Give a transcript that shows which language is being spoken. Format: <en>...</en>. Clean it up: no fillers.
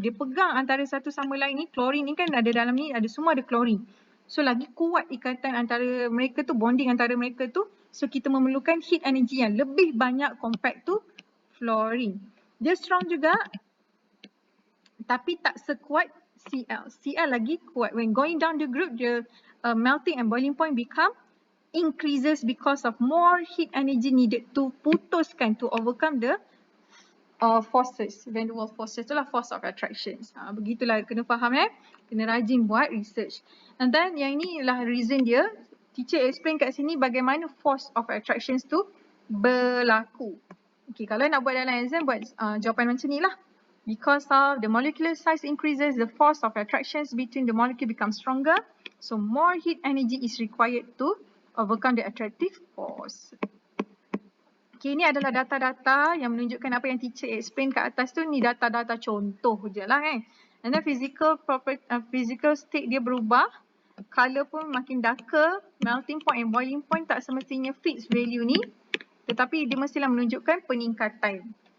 <ms>Dia pegang antara satu sama lain ni. Chlorine ni kan ada dalam ni, semua ada chlorine. So lagi kuat ikatan antara mereka tu, bonding antara mereka tu. So kita memerlukan heat energy yang lebih banyak compared to fluorine. Dia strong juga tapi tak sekuat Cl. Cl lagi kuat.</ms> <en>When going down the group, the melting and boiling point increases because of more heat energy needed to putuskan, to overcome the forces.</en> <ms>Van der Waals forces itulah force of attractions. Begitulah, kena faham kena rajin buat research. And then yang ni ialah reason dia. Teacher explain kat sini bagaimana force of attractions tu berlaku. Okay, kalau nak buat dalam exam, buat jawapan macam ni lah.</ms> <en>Because of the molecular size increases, the force of attractions between the molecule becomes stronger. So more heat energy is required to overcome the attractive force.</en> <ms>Okay, ini adalah data-data yang menunjukkan apa yang teacher explain kat atas tu. Ni data-data contoh je lah kan.</ms> <en>And then physical state dia berubah. Color pun makin darker.</en> <ms>Melting point and boiling point tak semestinya fixed value ni. Tetapi dia mestilah menunjukkan peningkatan.</ms>